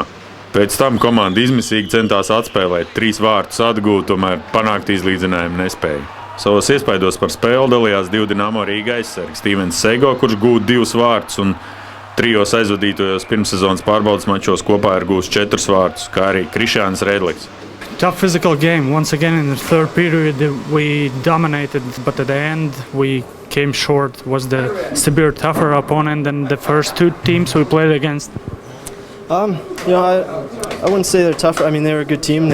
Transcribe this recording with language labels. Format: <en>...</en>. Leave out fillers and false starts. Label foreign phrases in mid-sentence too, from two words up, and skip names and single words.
<lv>Pēc tam komanda izmisīgi centās atspēlēt, 3 vārtus atgūt, tomēr panākt izlīdzinājumu nespēja. Savos iespaidos par spēli dalījās 2 Dinamo Rīga aizsargi – Stīvens Seigo, kurš gūt 2 vārtus un 3 aizvadītajos pirmssezonas pārbaudes mačos kopā ir gūs 4 vārtus, kā arī Krišjāns Redliks.</lv> <en>Tough physical game. Once again in the third period we dominated, but at the end we came short. Was the Sibir tougher opponent than the first 2 teams we played against? I wouldn't say they're tougher. I mean, they were a good team.</en>